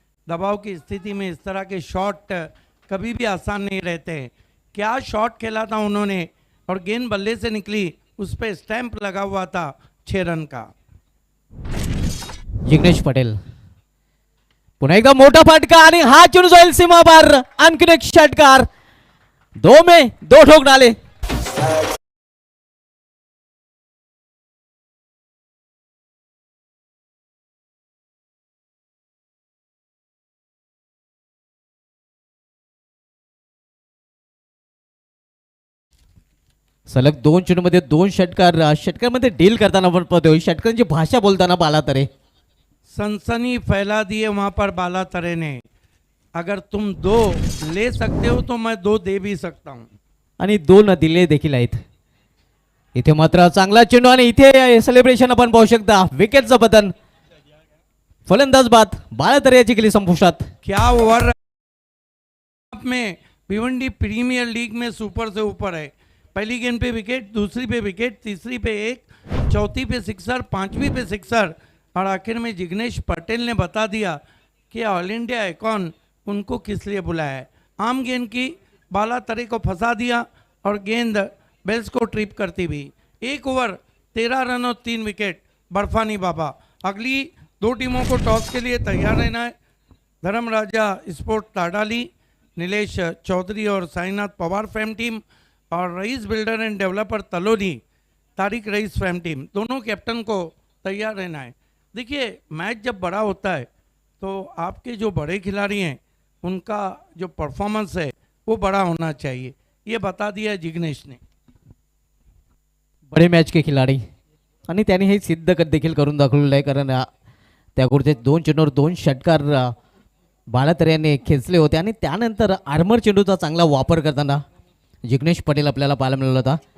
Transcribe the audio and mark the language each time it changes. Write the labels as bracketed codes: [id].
[hi] दबाव की स्थिति में इस तरह के शॉट कभी भी आसान नहीं रहते. क्या शॉट खेला था उन्होंने और गेंद बल्ले से निकली, उस पर स्टैंप लगा हुआ था 6 रन का. [mr] जिग्नेश पटेल पुन्हा एकदा मोठा फटका आणि हा चेंडू जाईल सीमा बाहेर. आणखीन एक षटकार [hi] 2 में 2 ठोक डाले. [mr] सलग 2 चेंडूमध्ये 2 षटकार. षटकामध्ये डील करताना आपण पाहतोय षटकांची भाषा बोलताना बाला तरे. [hi] सनसनी फैला दी है वहां पर बाला तरे ने. अगर तुम 2 ले सकते हो तो मैं 2 दे भी सकता हूं. [mr] आणि 2 दिले देखील आहेत. इथे मात्र चांगला चेंडू आणि इथे सेलिब्रेशन आपण पाहू शकता. विकेटचं पतन फलंदाज बाद बाला तरे याची केली संपुष्टात. [hi] क्या ओवर में भिवंडी प्रीमियर लीग में सुपर से ऊपर है. पहली गेंद पे विकेट, दूसरी पे विकेट, तीसरी पे 1, चौथी पे सिक्सर, 5वीं पे सिक्सर और आखिर में जिग्नेश पटेल ने बता दिया कि ऑल इंडिया आइकॉन उनको किस लिए बुलाया है. आम गेंद की बाला तरे को फंसा दिया और गेंद बेल्स को ट्रिप करती हुई. 1 ओवर 13 रन और 3 विकेट. बर्फानी बाबा. अगली 2 टीमों को टॉस के लिए तैयार रहना है. धर्मराजा स्पोर्ट ताडाली, नीलेश चौधरी और साईनाथ पवार फैम टीम और rice builder end developer तलोनी Tariq rice fam team, दोनों कैप्टन को तैयार रहना है. देखिए मैच जब बड़ा होता है तो आपके जो बड़े खिलाड़ी हैं उनका जो परफॉर्मेंस है वो बड़ा होना चाहिए. ये बता दिया जिग्नेश ने. बडे मॅच के खिलाडी [mr] आणि त्याने हे सिद्ध देखील करून दाखवलेलं आहे कारण त्याकडचे 2 चेंडूवर 2 षटकार बाळातर यांनी खेचले होते आणि त्यानंतर आर्मर चेंडूचा चांगला वापर करताना जिग्नेश पटेल आपल्याला पाहायला मिळाला होता.